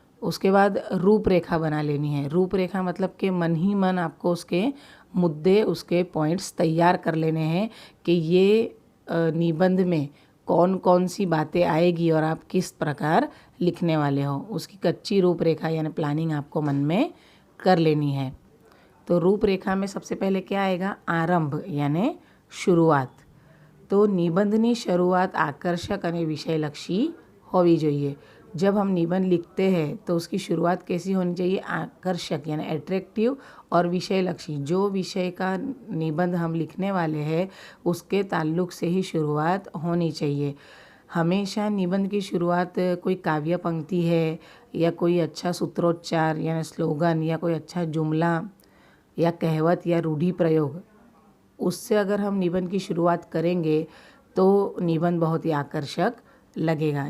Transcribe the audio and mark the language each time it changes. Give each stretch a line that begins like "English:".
Hindi: उसके बाद रूपरेखा बना लेनी है। रूपरेखा मतलब कि मन ही मन आपको उसके मुद्दे, उसके पॉइंट्स तैयार कर लेने हैं कि ये निबंध में कौन कौन सी बातें आएगी और आप किस प्रकार लिखने वाले हो। उसकी कच्ची रूपरेखा यानी प्लानिंग आपको मन में कर लेनी है। तो रूपरेखा में सबसे पहले क्या आएगा? आरंभ यानी शुरुआत।
Gujarati: तो निबंधनी શરૂઆત આકર્ષક અને વિષયલક્ષી હોવી જોઈએ।
Hindi: जब हम निबंध लिखते हैं तो उसकी शुरुआत कैसी होनी चाहिए? आकर्षक यानी एट्रैक्टिव और विषयलक्षी। जो विषय का निबंध हम लिखने वाले हैं उसके ताल्लुक से ही शुरुआत होनी चाहिए। हमेशा निबंध की शुरुआत कोई काव्य पंक्ति है या कोई अच्छा सूत्रोच्चार यानी स्लोगन या कोई अच्छा जुमला या कहावत या रूढ़ि प्रयोग, उससे अगर हम निबंध की शुरुआत करेंगे तो निबंध बहुत ही आकर्षक लगेगा।